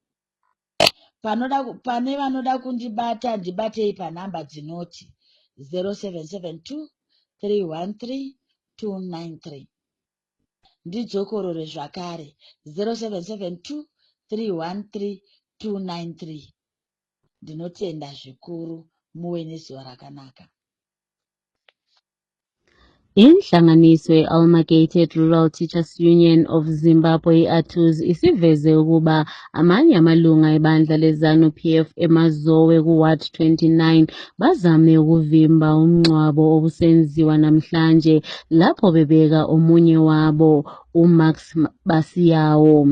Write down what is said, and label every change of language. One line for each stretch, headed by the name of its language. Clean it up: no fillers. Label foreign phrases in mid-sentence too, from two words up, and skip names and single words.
Shona: Pane vanoda kundibata, ndibatei panhamba dzinoti 0772 313 293. Ndidzokorore zvakare 0772 313 293. Ndinotenda zvikuru. Muwe nezuva rakanaka.
North Ndebele: Inhlanganiso ye-Amalgamated Rural Teachers Union of Zimbabwe ATUZ isiveze ukuba amanye amalunga ebandla leZANU-PF eMazowe kuWard 29 bazame ukuvimba umngcwabo obusenziwa namhlanje lapho bebeka omunye wabo uMax Basiyawo.